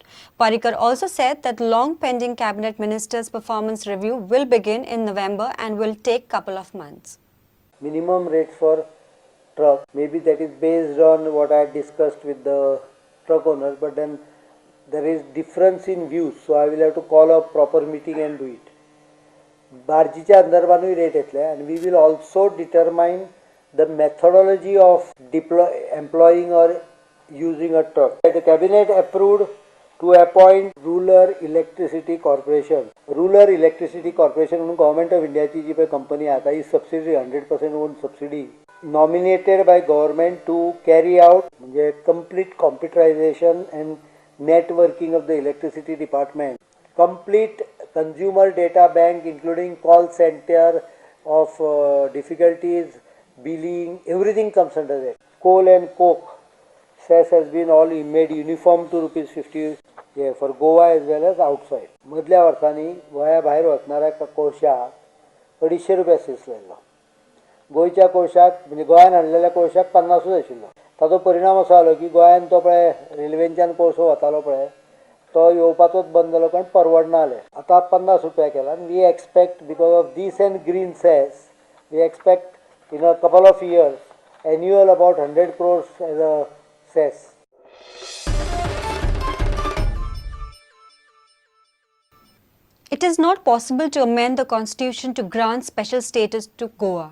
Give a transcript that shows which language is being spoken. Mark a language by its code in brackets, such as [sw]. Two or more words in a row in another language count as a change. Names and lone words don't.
[en] Parrikar also said that long pending cabinet ministers' performance review will begin in November and will take couple of months. Minimum rates for truck, maybe that is based on what I discussed with the truck owners, but then there is difference in views, so I will have to call a proper meeting and do it. [kok] Barjiच्या अंदरबानूय rate येतले, [en] and we will also determine the methodology of employing or using a truck. The cabinet approved to appoint Rural Electricity Corporation. Rural Electricity Corporation म्हणून Government of India [kok] ची जी पळय कंपनी आता ही [en] subsidiary 100% owned subsidiary nominated by government to carry out म्हणजे complete computerization and networking of the electricity department, complete consumer data bank including call center of difficulties, billing, everything comes under that. Coal and coke cess has been all made uniform to rupees 50 for Goa as well as outside. [kok] मधल्या वर्सांनी गोंया भायर वचणाऱ्या कोळशाक 250 रुपया सेस लायलो. गोंयच्या कोळशाक म्हणजे गोंयान हाडलेल्या कोळशाक 50 आशिल्लो. ताचो परिणाम असो जालो की गोंयान तो पळय रेल्वेंच्यान कोळसो वतालो पळय तो येवपाचोच बंद जालो कारण परवडना जालें. आतां 50 रुपया केला. [en] we expect because of these and green cess we expect in a couple of years annual about 100 crores as a cess. It is not possible to amend the constitution to grant special status to Goa.